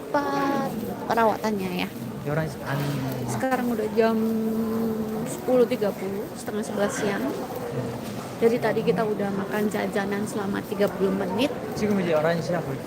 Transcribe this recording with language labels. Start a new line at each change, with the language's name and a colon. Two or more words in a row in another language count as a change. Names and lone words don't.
Indonesian: tempat perawatannya ya.
Korean: 11시 반.
Indonesian: Sekarang udah jam 10.30, setengah 11 siang. Jadi tadi kita udah makan jajanan selama 30 menit.
Korean: 지금 이제 11시 하고 있어.